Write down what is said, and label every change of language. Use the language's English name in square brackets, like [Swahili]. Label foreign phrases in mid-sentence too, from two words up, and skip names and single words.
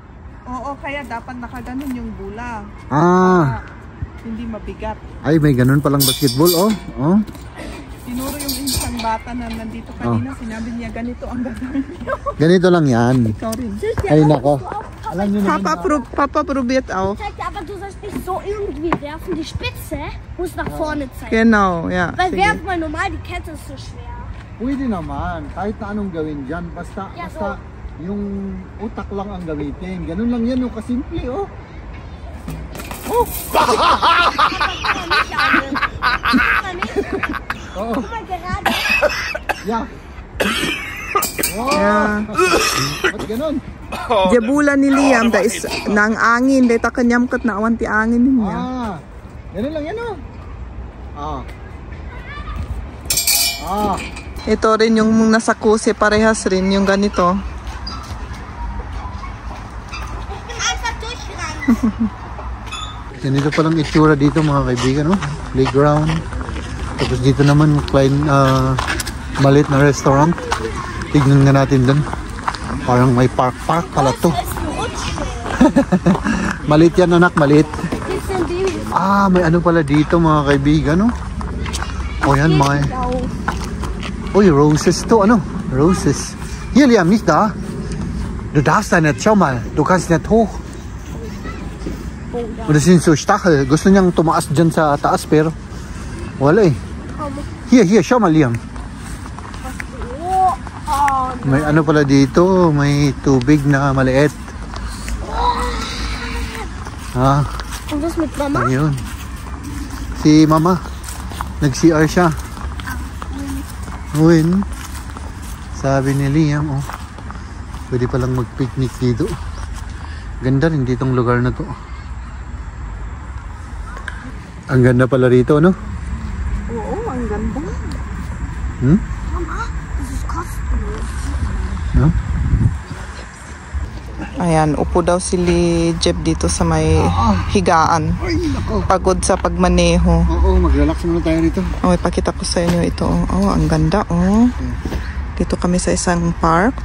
[Filipino] Oo, kaya dapat nakaganon yung bula. Hindi mabigat. Ay, may ganun palang basketball, Tinuro yung isang bata na nandito kanina, sinabi niya ganito ang gagawin niyo. Ganito lang yan. Ikaw rin. Ay, nako. Alam niyo naman. [German] Papa, probiert auch. Aber du sollst nicht so irgendwie werfen. Die Spitze muss nach vorne zeigen. Genau, ja. Weil [Filipino] Sige. [German] werfen mal normal, die Kette ist so schwer. [Filipino] Pwede naman. Kahit na anong gawin dyan. Basta so- yung utak lang ang gamitin. Ganun lang yan, yung kasimple, [German] Aber nicht alle. Aber nicht. [Filipino] Oo. [German] Guck mal gerade. Yeah. Yeah. [Filipino] Ba't ganun? [Iloko] Jabula ni Liam, da is nang angin. Deta kanyam kat na awan ti angin niya. [Filipino] Ganun lang yan Ito rin yung nasa kuse, parehas rin yung ganito. Ganito palang itsura dito mga kaibigan, no? Playground. Tapos dito naman maliit na restaurant. Tignan nga natin dun. Parang may park pala to. Maliit yan anak, maliit. May ano pala dito mga kaibigan, no? O yan, may... Uy, roses to, ano? Roses. [German] Hier, Liam, nicht da? Du darfst da nicht, schau mal. Du kannst nicht hoch. Und das sind so Stachel. [Filipino] Gusto niyang tumaas dyan sa taas, pero wala eh. [German] Hier, schau mal, Liam. [Filipino] May ano pala dito, may tubig na maliit. [German] Und was mit Mama? [Filipino] Ayun. Si Mama, nag-CR siya. Uwin. Sabi ni Liam, pwede palang mag-picnic dito. Ganda rin ditong lugar na to. Ang ganda pala rito, no? Oo, ang ganda. [German] Mama, das ist kostenlos. [Filipino] No? Ayan, upo daw si Jeb dito sa may higaan. Ay, nako. Pagod sa pagmaneho. Oo, mag-relax muna tayo rito. Ipakita ko sa inyo ito. Ang ganda, Dito kami sa isang park.